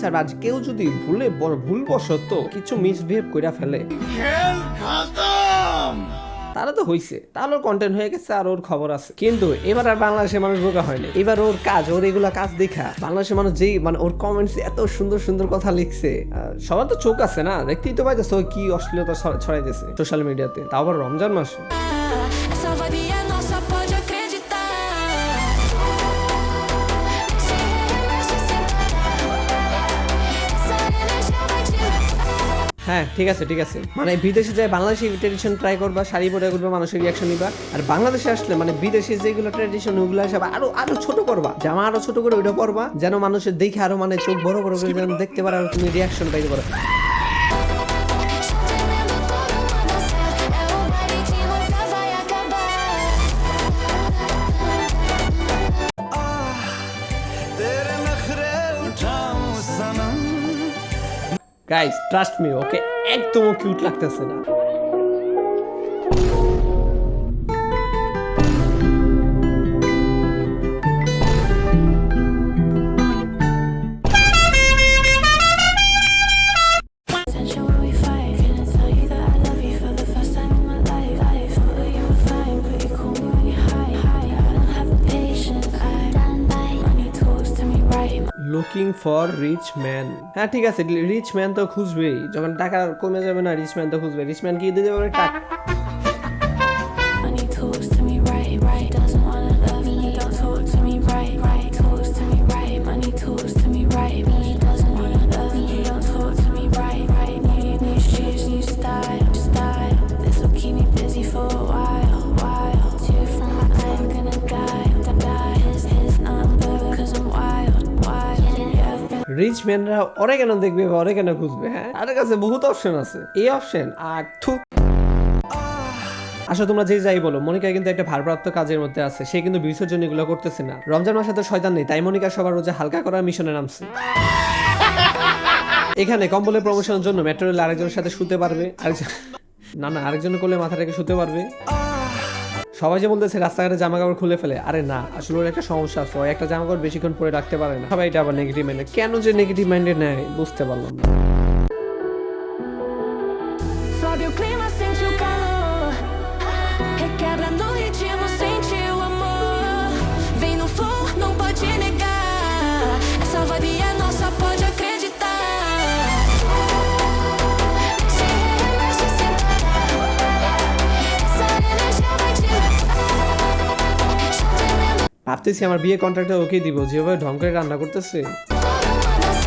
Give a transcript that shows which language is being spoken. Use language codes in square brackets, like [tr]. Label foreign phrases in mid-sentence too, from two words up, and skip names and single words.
[bn] আর আজ কেউ যদি ভুলবশত কিছু মিসবিহেভ করে ফেলে, তাহলে তো হইছে, তাহলে ওর কন্টেন্ট হয়ে গেছে আর ওর খবর আছে। কিন্তু এবার আর বাংলাদেশের মানুষ বোকা হয়নি। এবার ওর কাজ, ওর এগুলা কাজ দেখা বাংলাদেশের মানুষ যেই মানে ওর কমেন্টস এত সুন্দর সুন্দর কথা লিখছে, সবার তো চোখ আছে না, দেখতেই তো পাইতেছে ও কি অশ্লীলতা ছড়াইতেছে [en] social media, [bn] তাও আবার রমজান মাসে। [pt] Essa vibe é nossa, pode acreditar. Se relaxa sem parar. Essa energia vai te levar. [bn] হ্যাঁ ঠিক আছে মানে বিদেশে যায় বাংলাদেশি [en] tradition try [bn] করবা, শাড়ি পরে করবা, মানুষের রিয়াকশন নিবা। আর বাংলাদেশে আসলে মানে বিদেশি যেগুলো ট্রেডিশন ওগুলো সব আরো ছোট করবা, জামা আরো ছোট করে ওইটা পরবা, যেন মানুষের দেখে আরো মানে চোখ বড় বড় করে যেন দেখতে পারে আর তুমি রিয়াকশন পাইতে পারো। [en] guys trust me, [bn] ওকে একদম কিউট লাগতেছে না। [en] Attention when we fight. Can I tell you that I love you for the first time in my life? Thought that you were fine, but you call me when you hide. I don't have the patience. I stand by. Money talks to me right. Looking for rich man. [bn] হ্যাঁ ঠিক আছে, [en] rich man [bn] তো খুঁজবেই, যখন টাকা কমে যাবে না [en] rich man [bn] তো খুঁজবে। [en] rich man [bn] কি দিতে পারে টাকা? [en] Money talks to me right. Doesn't wanna love me. Don't talk to me right. Talks to me right. Money talks to me right. Doesn't wanna love me. Don't talk to me right. New shoes, new style. This will keep me busy for a while. Too far, I'm gonna die. His number, 'cause I'm wild. Yeah, I've been rich men [bn] অরেগানো দেখবে বা অরেগানো খুঁজবে। হ্যাঁ তাদের কাছে বহুত অপশন আছে, এই অপশন আর থু। আসলে তোমরা যে যাই বলো, মনিকা কিন্তু একটা ভারপ্রাপ্ত কাজের মধ্যে আছে, সে কিন্তু বিসর্জন এগুলো করতেছে না। রমজান মাসে তো শয়তান নেই, তাই মনিকা সবার রোজে হালকা করার মিশনে নামছে। এখানে কম্বলের প্রমোশনের জন্য মেট্রো রেল আরেকজনের সাথে শুতে পারবে, আরেকজন করলে মাথা রেখে শুতে পারবে। সবাই যে বলতেছে রাস্তাঘাটে জামা কাপড় খুলে ফেলে, আরে না, আসলে ওর একটা সমস্যা আছে, একটা জামা কাপড় বেশিক্ষণ পরে রাখতে পারে না। সবাই এটা আবার [en] negative mind, [bn] কেন যে [en] negative mind [bn] নেয় বুঝতে পারলাম না। [pt] Sobe o clima, sente o calor. Requebra no ritmo, sente o amor. Vem no flow, não pode negar. Essa vibe é nossa, pode acreditar. Se relaxa sem parar. Essa energia vai te levar. Chovendo [bn] ভাবতেছি আমার বিয়ে কন্ট্রাক্টটা ওকে দিব, যেভাবে ঢং করে রান্না করতেছে। [pt] uma dança.